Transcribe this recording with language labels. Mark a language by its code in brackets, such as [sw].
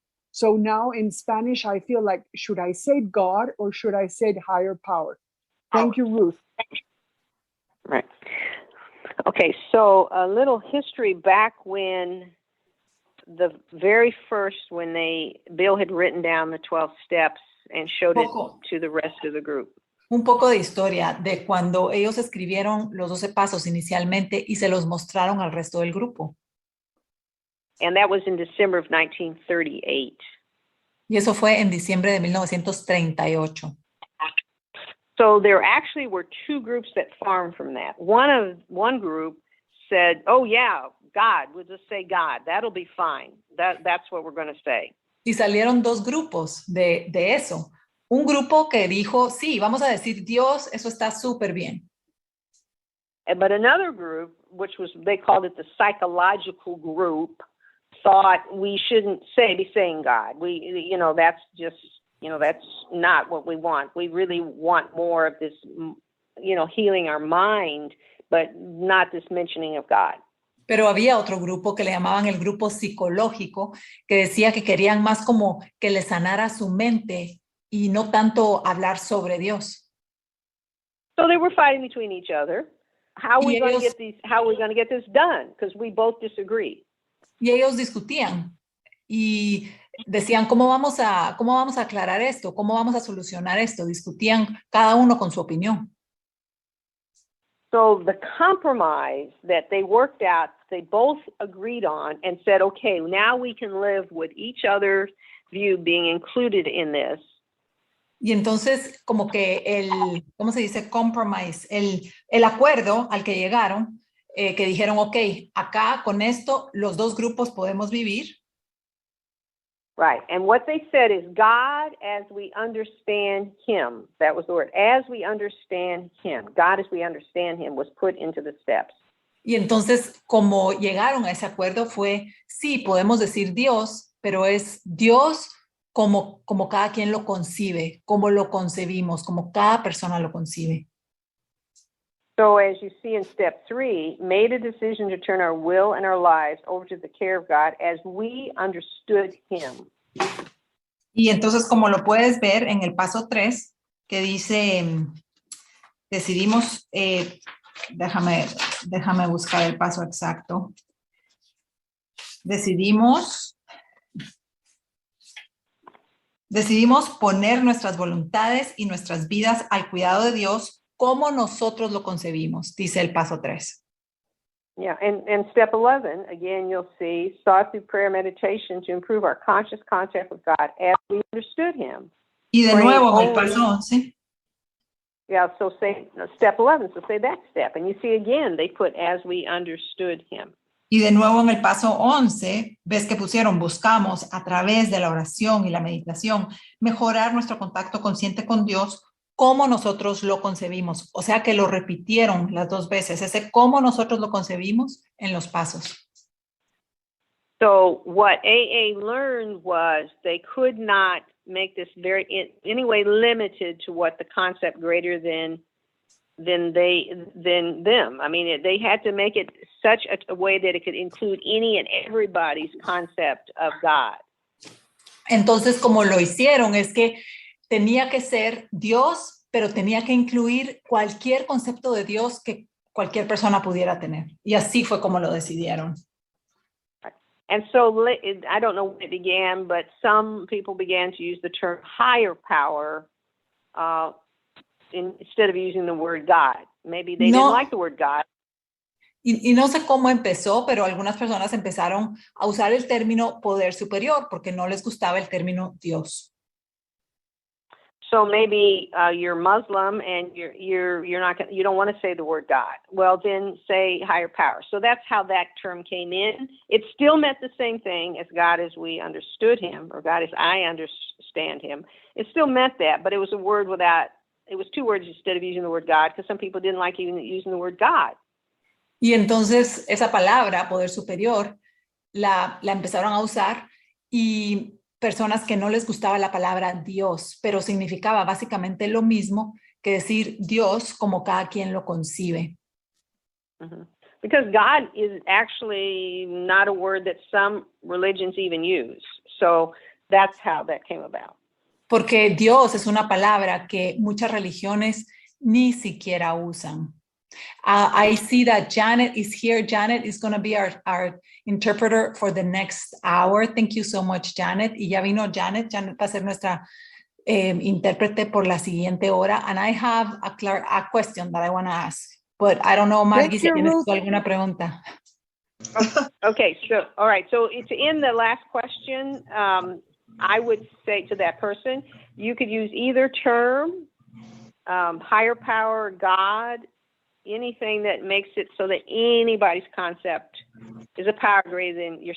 [en] So now in Spanish, I feel like, should I say God or should I say higher power? Thank you, Ruth. Right. Okay, so a little history back when the very first, when Bill had written down the 12 steps and showed it to the rest of the group. [es] Un poco de historia de cuando ellos escribieron los 12 pasos inicialmente y se los mostraron al resto del grupo. [en] And that was in December of 1938. [es] Y eso fue en diciembre de 1938. [en] So there actually were two groups that formed from that. One group said, "Oh yeah, God. We'll just say God. That'll be fine. That's what we're going to say." [es] Y salieron dos grupos de eso. Un grupo que dijo, sí, vamos a decir Dios, eso está súper bien. [en] But another group, they called it the psychological group, thought we shouldn't be saying God. That's just, that's not what we want. We really want more of this, healing our mind, but not this mentioning of God. [es] Pero había otro grupo que le llamaban el grupo psicológico, que decía que querían más como que le sanara su mente y no tanto hablar sobre Dios. [en] So they were fighting between each other. How are we going to get this done? Because we both disagree. [es] Y ellos discutían y decían, ¿cómo vamos a aclarar esto? ¿Cómo vamos a solucionar esto? Discutían cada uno con su opinión. [en] So the compromise that they worked out, they both agreed on and said, okay, now we can live with each other's view being included in this. [es] Y entonces, como que ¿cómo se dice? Compromise, el acuerdo al que llegaron, que dijeron, ok, acá con esto los dos grupos podemos vivir. [en] Right, and what they said is God as we understand him, that was the word, as we understand him, God as we understand him was put into the steps. [es] Y entonces, como llegaron a ese acuerdo fue, sí, podemos decir Dios, pero es Dios como cada quien lo concibe, como lo concebimos, como cada persona lo concibe. [en] So as you see in step 3, made a decision to turn our will and our lives over to the care of God as we understood him. [es] Y entonces, como lo puedes ver en el paso 3, que dice, decidimos, déjame buscar el paso exacto. Decidimos poner nuestras voluntades y nuestras vidas al cuidado de Dios como nosotros lo concebimos, dice el paso 3. [en] Yeah, and step 11, again, you'll see, sought through prayer meditation to improve our conscious contact with God as we understood him. [es] Y de nuevo en el paso 11. [en] Yeah, so say step 11, so say that step. And you see again, they put as we understood him. [es] Y de nuevo en el paso 11, ves que pusieron, buscamos a través de la oración y la meditación mejorar nuestro contacto consciente con Dios como nosotros lo concebimos. O sea que lo repitieron las dos veces, ese cómo nosotros lo concebimos en los pasos. [en] So what AA learned was they could not make this in any way limited to what the concept greater than them. I mean, they had to make it such a way that it could include any and everybody's concept of God. [es] Entonces, como lo hicieron, es que tenía que ser Dios, pero tenía que incluir cualquier concepto de Dios que cualquier persona pudiera tener. Y así fue como lo decidieron. [en] And so I don't know when it began, but some people began to use the term higher power instead of using the word God. Maybe they didn't like the word God. [es] Y no sé cómo empezó, pero algunas personas empezaron a usar el término poder superior porque no les gustaba el término Dios. [en] So maybe you're Muslim and you don't want to say the word God. Well, then say higher power. So that's how that term came in. It still meant the same thing as God as we understood him, or God as I understand him. It still meant that, but it was a word it was two words instead of using the word God, because some people didn't like even using the word God. Y entonces esa palabra, poder superior, la empezaron a usar, y personas que no les gustaba la palabra Dios, pero significaba básicamente lo mismo que decir Dios como cada quien lo concibe. Mm-hmm. Because God is actually not a word that some religions even use. So that's how that came about. [es] Porque Dios es una palabra que muchas religiones ni siquiera usan. [en] I see that Janet is here. Janet is going to be our interpreter for the next hour. Thank you so much, Janet. [es] Y ya vino Janet. Janet va a ser nuestra intérprete por la siguiente hora. [en] And I have a question that I want to ask. But I don't know, Margui, [es] si tienes alguna pregunta. [en] Okay, so, all right. So it's in the last question. I would say to that person, you could use either term, higher power, God, anything that makes it so that anybody's concept is a power greater than yours.